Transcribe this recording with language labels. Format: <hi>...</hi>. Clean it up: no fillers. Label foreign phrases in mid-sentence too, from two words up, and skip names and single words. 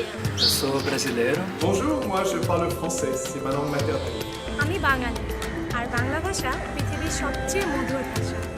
<pt>Sou brasileiro.</pt> <fr>Bonjour, moi je parle français, c'est ma langue maternelle.</fr> <bn>আমি বাঙালি, আর বাংলা ভাষা পৃথিবীর সবচেয়ে মধুর ভাষা।</bn>